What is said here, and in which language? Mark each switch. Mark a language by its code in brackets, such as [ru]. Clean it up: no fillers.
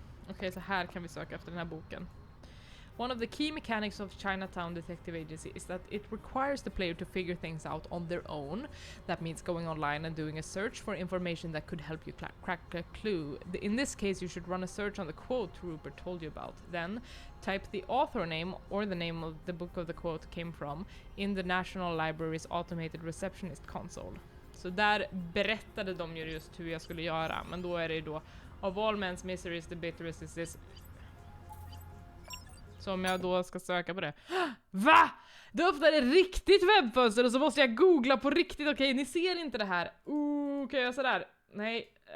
[sv] Okej, så här kan vi söka efter den här boken. [en] One of the key mechanics of Chinatown Detective Agency is that it requires the player to figure things out on their own. That means going online and doing a search for information that could help you crack a clue. In this case, you should run a search on the quote Rupert told you about. Then, type the author name or the name of the book of the quote came from in the National Library's automated receptionist console. [sv] Så där berättade de ju just hur jag skulle göra, men då är det ju då [en] of all men's miseries the bitterest is this. [sv] Så om jag då ska söka på det. Va? Då öppnar det riktigt webbfönster och så måste jag googla på riktigt. Okej, ni ser inte det här. Kan jag göra sådär? Nej.